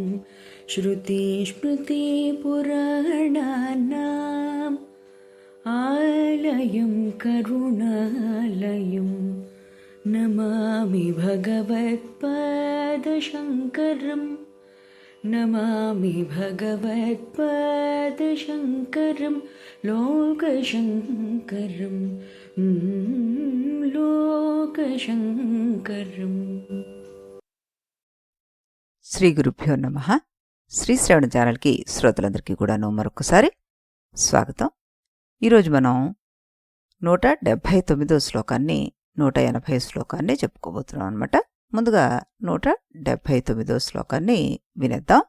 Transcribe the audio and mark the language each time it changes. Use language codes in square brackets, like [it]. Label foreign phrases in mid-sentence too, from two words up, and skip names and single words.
[sa] श्रुतिस्मृतिपुराणानाम् आलयं करुणालयं नमामि भगवत्पादशङ्करं नमामि भगवत्पादशङ्करं लोकशङ्करं लोकशङ्करम्. श्री गुरुभ्यो नमः. [te] శ్రీ శ్రవణ ఛానల్కి శ్రోతలందరికీ కూడాను మరొకసారి స్వాగతం. ఈరోజు మనం 179వ శ్లోకాన్ని 180వ శ్లోకాన్ని చెప్పుకోబోతున్నాం అనమాట. ముందుగా 179వ శ్లోకాన్ని వినేద్దాం.